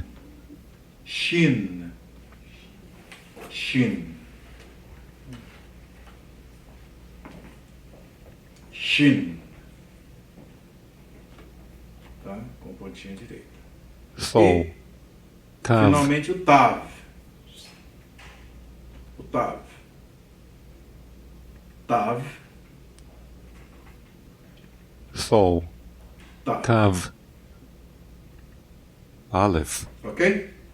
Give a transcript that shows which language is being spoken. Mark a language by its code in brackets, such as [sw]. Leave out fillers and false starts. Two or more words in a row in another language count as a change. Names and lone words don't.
[pt] Shin. Shin. Shin. Tá? Com pontinha direita. Fo. E, Tav. finalmente o Tav. O Tav. Tav. Fo. Tav. Tav. Aleph. Ok?